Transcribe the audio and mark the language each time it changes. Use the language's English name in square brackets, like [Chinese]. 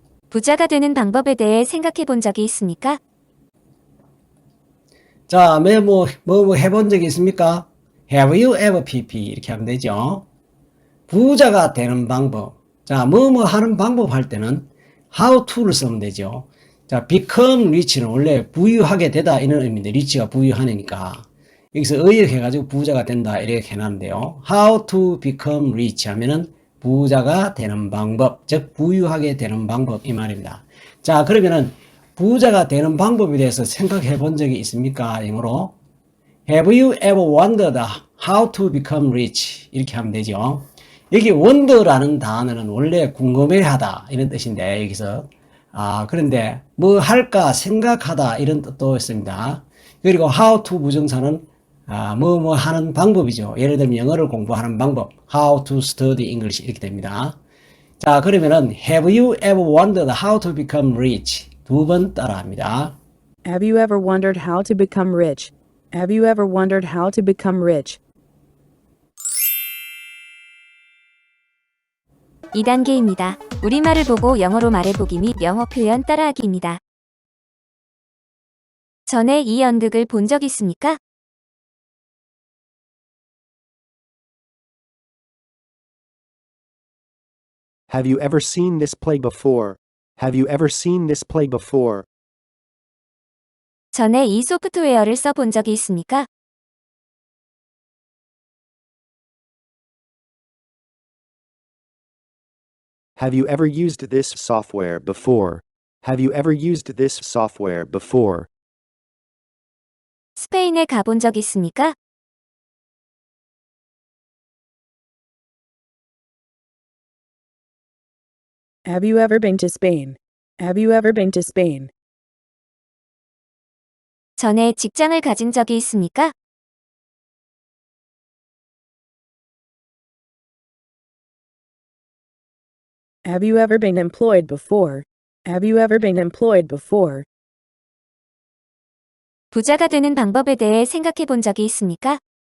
[Korean] 부자가 되는 방법에 대해 생각해 본 적이 있습니까? 자, 뭐 해본 적이 있습니까? [English] Have you ever PP? [Korean] 이렇게 하면 되죠. 부자가 되는 방법. 자, 뭐 하는 방법 할 때는 how to를 쓰면 되죠. 자, [English] become rich [Korean] 는 원래 부유하게 되다 이런 의미인데, rich가 부유하니까. 여기서 의역해가지고 부자가 된다 이렇게 해놨는데요. [English] How to become rich [Korean] 하면은 부자가 되는 방법, 즉 부유하게 되는 방법 이 말입니다. 자, 그러면은 부자가 되는 방법에 대해서 생각해 본 적이 있습니까? 영어로 [English] Have you ever wondered how to become rich? [Korean] 이렇게 하면 되죠. 여기 wonder라는 단어는 원래 궁금해하다 이런 뜻인데 여기서 그런데 뭐 할까 생각하다 이런 뜻도 있습니다. 그리고 how to 부정사는 뭐 하는 방법이죠. 예를 들면 영어를 공부하는 방법 [English] how to study English [Korean] 이렇게 됩니다. 자, 그러면은 [English] Have you ever wondered how to become rich? [Korean] 두 번 따라합니다. [English] Have you ever wondered how to become rich? Have you ever wondered how to become rich? [Korean] 2단계입니다. 우리말을 보고 영어로 말해보기 및 영어 표현 따라하기입니다. 전에 이 연극을 본 적 있습니까? [English] Have you ever seen this play before? Have you ever seen this play before? [Korean] 전에 이 소프트웨어를 써본 적이 있습니까? [English] Have you ever used this software before? Have you ever used this software before? [Korean] 스페인에 가본 적 있습니까? [English] Have you ever been to Spain? Have you ever been to Spain? [Korean] 전에 직장을 가진 적이 있습니까? [English] Have you ever been employed before? Have you ever been employed before? [Korean] 부자가 되는 방법에 대해 생각해 본 적이 있습니까?